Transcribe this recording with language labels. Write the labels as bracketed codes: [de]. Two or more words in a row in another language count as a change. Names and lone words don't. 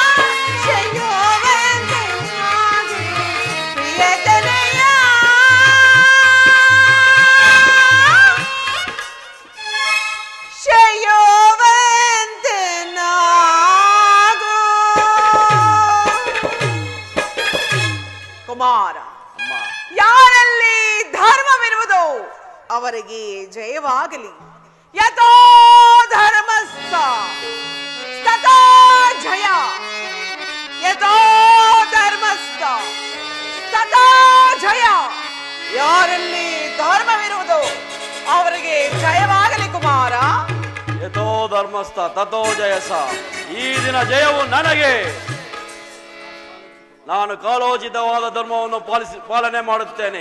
[kn] ಶಯೋವಂತನಾಗಿ ಪ್ರಿಯತನಯ ಶಯೋವಂತನಾಗು ಕುಮಾರ ಅಮ್ಮ, ಯಾರಲ್ಲಿ ಧರ್ಮವಿರುವುದೋ ಅವರಿಗೆ ಜಯವಾಗಲಿ [sa] ಯಥೋ ಧರ್ಮಸ್ಥ ತಥೋ ಜಯ ಯಥೋ ಧರ್ಮಸ್ಥ ತಥೋ ಜಯ [kn] ಯಾರಲ್ಲಿ ಧರ್ಮವಿರುವುದೋ ಅವರಿಗೆ ಜಯವಾಗಲಿ ಕುಮಾರ [sa] ಯಥೋ ಧರ್ಮಸ್ಥ ತಥೋ ಜಯಸ. [kn] ಈ ದಿನ ಜಯವು ನನಗೆ. ನಾನು ಕಾಲೋಚಿತವಾದ ಧರ್ಮವನ್ನು ಪಾಲನೆ ಮಾಡುತ್ತೇನೆ.